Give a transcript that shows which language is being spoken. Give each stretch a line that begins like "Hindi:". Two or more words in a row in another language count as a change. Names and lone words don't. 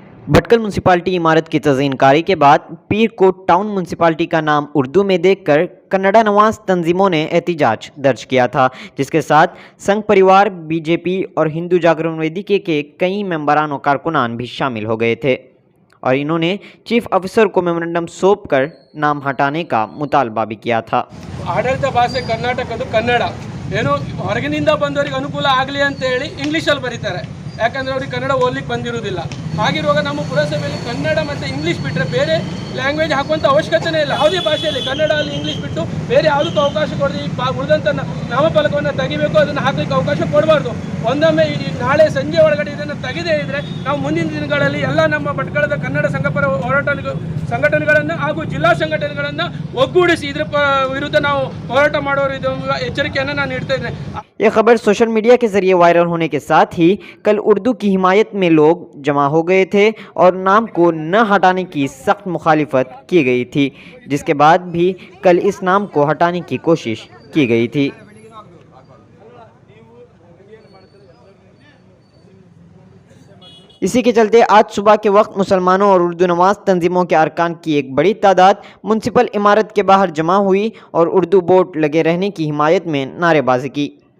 Urdu: بھٹکل میونسپلٹی عمارت کی تزئین کاری کے بعد پیر کو ٹاؤن میونسپلٹی کا نام اردو میں دیکھ کر کنڑا نواز تنظیموں نے احتجاج درج کیا تھا، جس کے ساتھ سنگھ پریوار، بی جے پی اور ہندو جاگرن ویدیکے کے کئی ممبران اور کارکنان بھی شامل ہو گئے تھے اور انہوں نے چیف آفیسر کو میمورنڈم سونپ کر نام ہٹانے کا مطالبہ بھی کیا تھا.
Kannada: ಆಡಳಿತ ಭಾಷೆ ಕರ್ನಾಟಕದ್ದು ಕನ್ನಡ. ಏನೋ ಹೊರಗಿನಿಂದ ಬಂದವರಿಗೆ ಅನುಕೂಲ ಆಗಲಿ ಅಂತ ಹೇಳಿ ಇಂಗ್ಲೀಷಲ್ಲಿ ಬರೀತಾರೆ, ಯಾಕಂದರೆ ಅವ್ರಿಗೆ ಕನ್ನಡ ಓದಲಿಕ್ಕೆ ಬಂದಿರೋದಿಲ್ಲ. ಹಾಗಿರುವಾಗ ನಮ್ಮ ಪುರಸಭೆಯಲ್ಲಿ ಕನ್ನಡ ಮತ್ತು ಇಂಗ್ಲೀಷ್ ಬಿಟ್ಟರೆ ಬೇರೆ ಲ್ಯಾಂಗ್ವೇಜ್ ಹಾಕುವಂಥ ಅವಶ್ಯಕತೆ ಇಲ್ಲ. ಯಾವುದೇ ಭಾಷೆಯಲ್ಲಿ ಕನ್ನಡ ಅಲ್ಲಿ ಇಂಗ್ಲೀಷ್ ಬಿಟ್ಟು ಬೇರೆ ಯಾವುದಕ್ಕೂ ಅವಕಾಶ ಕೊಡದೆ ಉಳಿದಂಥ ನಾಮಫಲಕವನ್ನು ತೆಗಿಬೇಕು, ಅದನ್ನು ಹಾಕಲಿಕ್ಕೆ ಅವಕಾಶ ಕೊಡಬಾರ್ದು. ಒಂದೊಮ್ಮೆ ನಾಳೆ ಸಂಜೆ ಒಳಗಡೆ ಇದನ್ನು ತೆಗೆದೇ ಇದ್ದರೆ ನಾವು ಮುಂದಿನ ದಿನಗಳಲ್ಲಿ ಎಲ್ಲ ನಮ್ಮ ಭಟ್ಕಳದ ಕನ್ನಡ ಸಂಘಪರ ಸಂಘಟನೆಗಳನ್ನು ಹಾಗೂ ಜಿಲ್ಲಾ ಸಂಘಟನೆಗಳನ್ನು ಒಗ್ಗೂಡಿಸಿ ಇದರ ವಿರುದ್ಧ ನಾವು ಹೋರಾಟ ಮಾಡೋರು ಇದು ಎಚ್ಚರಿಕೆಯನ್ನು ನಾನು ನೀಡ್ತಾ ಇದ್ದೇನೆ.
Urdu: یہ خبر سوشل میڈیا کے ذریعے وائرل ہونے کے ساتھ ہی کل اردو کی حمایت میں لوگ جمع ہو گئے تھے اور نام کو نہ ہٹانے کی سخت مخالفت کی گئی تھی، جس کے بعد بھی کل اس نام کو ہٹانے کی کوشش کی گئی تھی. اسی کے چلتے آج صبح کے وقت مسلمانوں اور اردو نواز تنظیموں کے ارکان کی ایک بڑی تعداد میونسپل عمارت کے باہر جمع ہوئی اور اردو بورڈ لگے رہنے کی حمایت میں نعرے بازی کی.